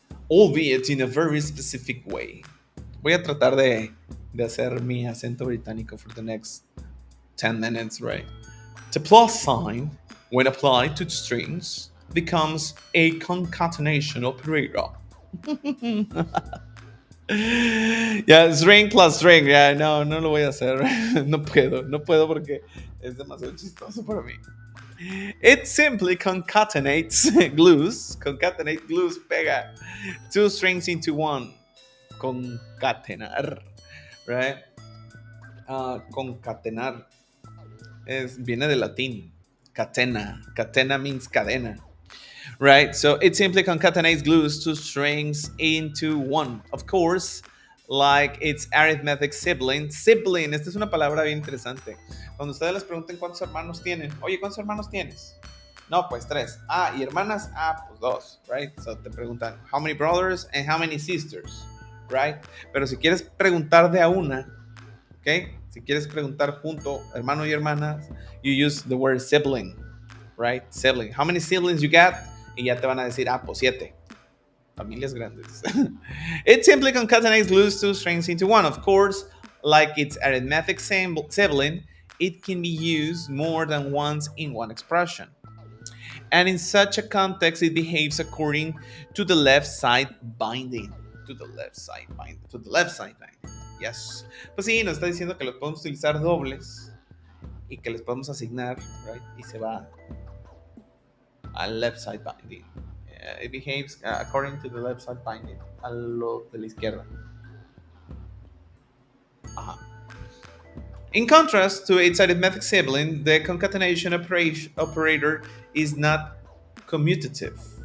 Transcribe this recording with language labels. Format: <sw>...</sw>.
<en>Albeit in a very specific way.</en> <es>Voy a tratar de hacer mi acento británico</es> <en>for the next 10 minutes, right? The plus sign, when applied to strings, becomes a concatenation operator. Yeah, string plus string. Yeah,</en> <es>no lo voy a hacer. No puedo porque es demasiado chistoso para mí.</es> <en>It simply concatenates glues,</en> <es>pega</es> <en>2 strings into one.</en> <es>Concatenar,</es> <en>right?</en> <es>Concatenar viene del latín.</es> <en>Catena means cadena, right? So it simply concatenates glues 2 strings into one. Of course, like its arithmetic sibling.</en> <es>Sibling, esta es una palabra bien interesante. Cuando ustedes les pregunten cuántos hermanos tienen, oye, ¿cuántos hermanos tienes? No, pues 3. Ah, ¿y hermanas? Ah, pues 2,</es> <en>right? So</en> <es>te preguntan,</es> <en>how many brothers and how many sisters, right?</en> <es>Pero si quieres preguntar de a una, ¿ok? Si quieres preguntar junto, hermano y hermanas,</es> <en>you use the word sibling, right? Sibling. How many siblings you got?</en> <es>Y ya te van a decir, ah, pues 7. Familias grandes.</es> <en>It simply concatenates glues 2 strings into one. Of course, like its arithmetic sibling, it can be used more than once in one expression. And in such a context, it behaves according to the left side binding. To the left side binding. Yes.</en> <es>Pues sí, nos está diciendo que los podemos utilizar dobles y que les podemos asignar,</es> <en>right?</en> <es>Y se va al</es> <en>left side binding. It behaves according to the left side binding.</en> <es>A lo de la izquierda.</es> <en>Ajá. In contrast to its arithmetic sibling, the concatenation operator is not commutative.</en>